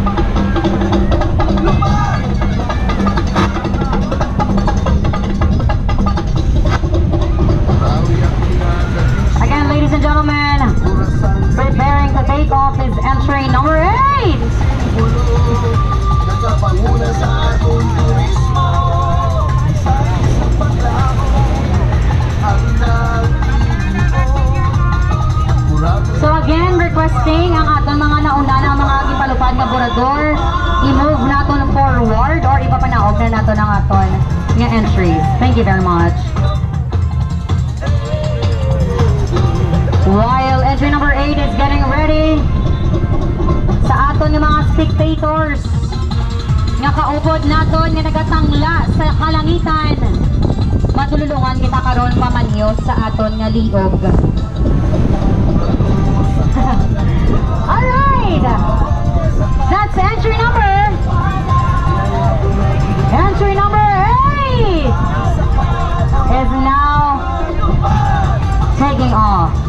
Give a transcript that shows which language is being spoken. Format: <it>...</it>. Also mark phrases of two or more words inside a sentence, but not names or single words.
<en>Again, ladies and gentlemen, preparing to take off is entry number 8.</en> <hil>So again, requesting ang aton mga nauna na mga gipalupad nga burador, i-move naton forward or ipapanaog na naton ang aton nga entries.</hil> <en>Thank you very much. While entry number 8 is getting ready,</en> <hil>sa aton nga mga spectators, nga kaupod naton nga nagatangla sa kalangitan, matululungan kita karon pamanyo sa aton nga liog.</hil> <en>Alright! That's entry number 8 is now taking off.</en>